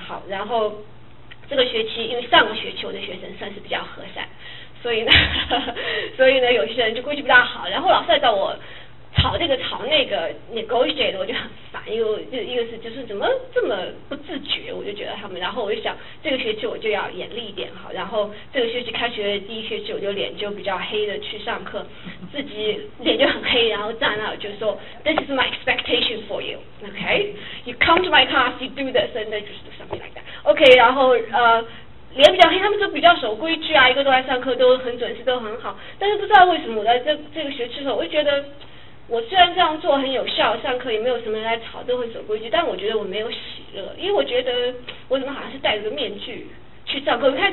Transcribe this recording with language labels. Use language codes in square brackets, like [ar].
[zh] 好，然后这个学期，因为上个学期我的学生算是比较和善，所以呢有些人就规矩不大好，然后老师来找我吵这个吵那个 negotiate， 我就很烦，一个是就是怎么这么不自觉，我就觉得他们，然后我就想这个学期我就要严厉一点哈，然后这个学期开学第一学期我就脸就比较黑的去上课，自己脸就很黑，然后站那就说 [en] This is my expectation for you, okay? You come to my class, you do this, and then just do something like that. [zh] Okay, 然后脸比较黑，他们都比较守规矩啊，一个都来上课都很准时，都很好，但是不知道为什么我在这个学期的时候，我就觉得我虽然这样做很有效，上课也没有什么人来吵，都很守规矩，但我觉得我没有喜乐，因为我觉得我怎么好像是戴着个面具去上课。